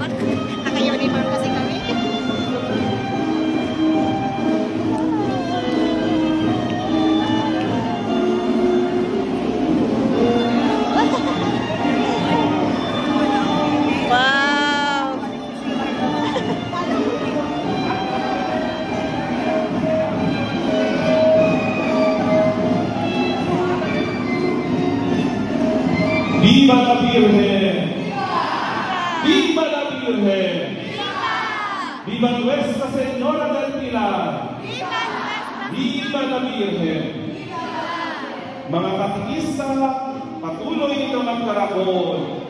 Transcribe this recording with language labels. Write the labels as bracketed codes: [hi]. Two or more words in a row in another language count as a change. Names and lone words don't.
[tl] Naka-uniform kasi kami. Wow! [es] Viva la Virgen! Viva la Virgen! Viva Nuestra Señora del Pilar! Viva la Virgen! [tl] Mga katikista, patuloy na magkarakol.